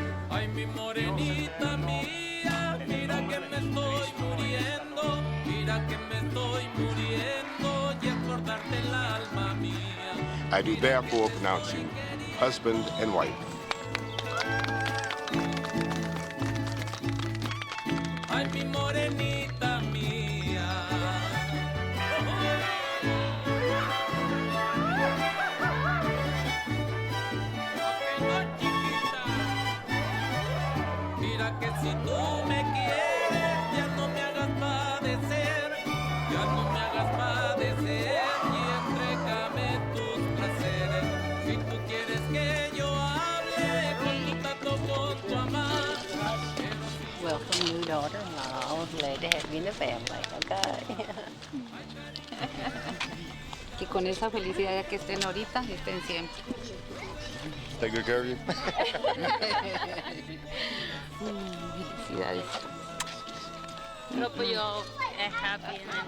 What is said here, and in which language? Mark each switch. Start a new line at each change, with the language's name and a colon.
Spanish: Ay, mi morenita mía, mira que me estoy muriendo, mira que me estoy muriendo y es por darte el alma mía.
English: I do therefore pronounce you husband and wife.
Spanish: Ay, mi morenita mía. Mira que si tú me quieres, ya no me hagas padecer, ya no me hagas padecer y entrégame tus placeres. Si tú quieres que yo hable con tu tato, con tu mamá.
English: Welcome, new daughter-in-law. Glad to have you in the family, okay?
Spanish: Y con esa felicidad de que estén ahorita y estén siempre.
English: Take good care of you.
Spanish: Felicidades. Pero pues yo es
English: happy and